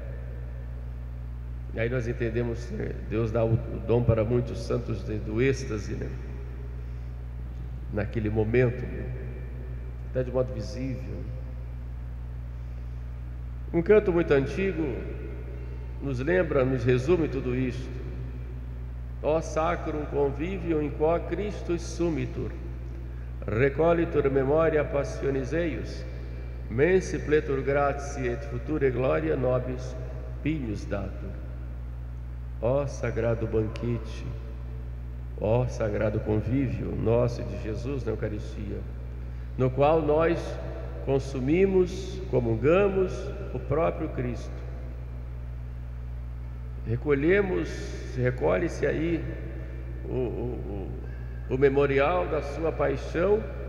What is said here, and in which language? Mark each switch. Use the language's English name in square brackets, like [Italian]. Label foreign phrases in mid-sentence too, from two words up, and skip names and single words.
[Portuguese] E aí nós entendemos, Deus dá o dom para muitos santos do êxtase, né? Naquele momento, até de modo visível. Um canto muito antigo nos lembra, nos resume tudo isto. [Latin] Ó sacrum convivium in quo Christus sumitur, recollitur memoria passionis eius, mensi pletur gratiae et future gloria nobis pignus datur. [Portuguese] Ó sagrado banquete, ó sagrado convívio nosso e de Jesus na Eucaristia, no qual nós consumimos, comungamos o próprio Cristo. Recolhe-se aí o memorial da sua paixão.